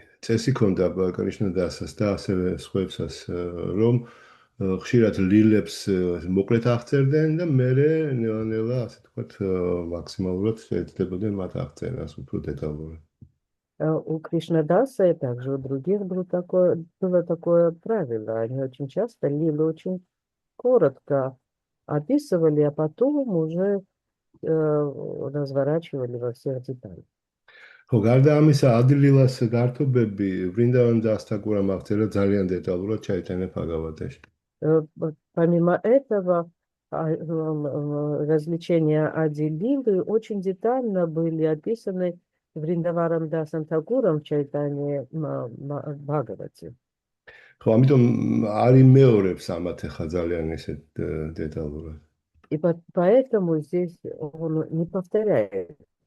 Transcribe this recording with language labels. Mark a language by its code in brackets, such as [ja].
[ka] წესი ქონდა კრიშნადასას და ასევე სხვებსაც, რომ ხშირად ლილებს მოკლედ აღწერდნენ და მერე ნელა, ასე თქვათ, მაქსიმალურად შეეცდებოდნენ მათ აღწერას უფრო დეტალურად. [ru] У Кришнадаса и также у других было такое правило. Они очень часто лилы очень коротко описывали, а потом уже разворачивали во всех деталях. [ka] ხო, გარდა ამისა, ადლილას გართობები ვრინდავან დასტაკურამ აღწერა ძალიან დეტალურად ჩაიტანა ბჰაგავატაში. [ru] Помимо этого, развлечения Ади-лилы очень детально были описаны Вриндаварам Дасом Тагуром в Чайтане Бхагавати. [ka] ხო, ამიტომ არ იმეორებს ამათ ახლა ძალიან ისე დეტალურად. [ru] И поэтому здесь он не повторяет.